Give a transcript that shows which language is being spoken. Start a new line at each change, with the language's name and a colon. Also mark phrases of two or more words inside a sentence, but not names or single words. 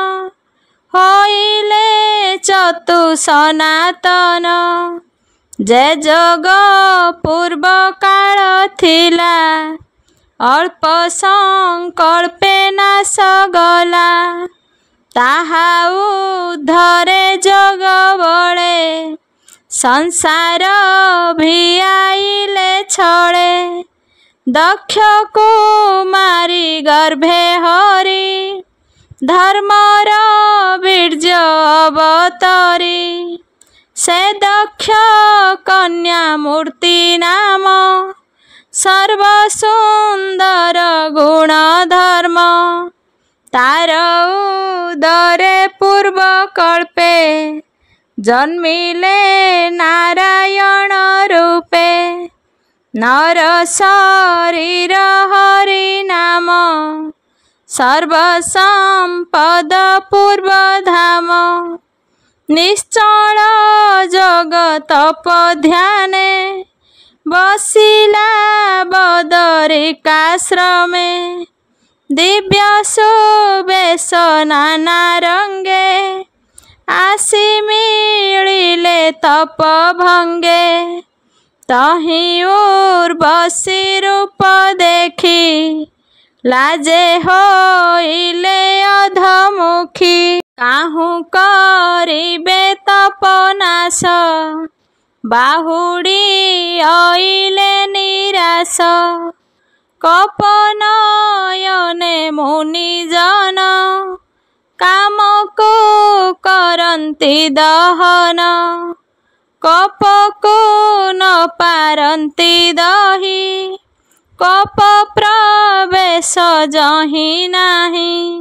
Odia: ହୋଇଲେ ଚତୁ ସନାତନ ଯେ ଜଗ ପୂର୍ବ କାଳ ଥିଲା ଅଳ୍ପ ସଂକଳ୍ପେ ନାଶ ଗଲା ତାହା ଉଦ୍ଧରେ ଜଗ ବଳେ ସଂସାର ଭିଆଇଲେ ଛଳେ ଦକ୍ଷ କୁମାରୀ ଗର୍ଭେ ହରି ଧର୍ମର ବୀର୍ଯ୍ୟ ଅବତରି ସେ ଦକ୍ଷ କନ୍ୟା ମୂର୍ତ୍ତି ନାମ ସର୍ବସୁନ୍ଦର ଗୁଣ ଧର୍ମ ତାର ଉଦରେ ପୂର୍ବ କଳ୍ପେ ଜନ୍ମିଲେ ନାରାୟଣ ରୂପେ ନର ଶରୀର ହରି ନାମ ସର୍ବସମ୍ପଦ ପୂର୍ବ ଧାମ ନିଶ୍ଚଳ ଜଗତପ ଧ୍ୟାନେ ବସିଲା ବଦରିକାଶ୍ରମେ ଦିବ୍ୟ ସୁବେଶ ନାନା ରଙ୍ଗେ ଆସି ମିଳିଲେ ତପ ଭଙ୍ଗେ ତହିଁ ଉର୍ବଶୀ ରୂପ ଦେଖି ଲାଜେ ହୋଇଲେ ଅଧମୁଖୀ କାହୁଁ କରିବେ ତପନାଶ ବାହୁଡ଼ି ଅଇଲେ ନିରାଶ କପନୟନେ ମୁନିଜନ କାମକୁ କରନ୍ତି ଦହନ କପକୁ ନ ପାରନ୍ତି ଦହି କପ ପ୍ରବେଶ ଯହିଁ ନାହିଁ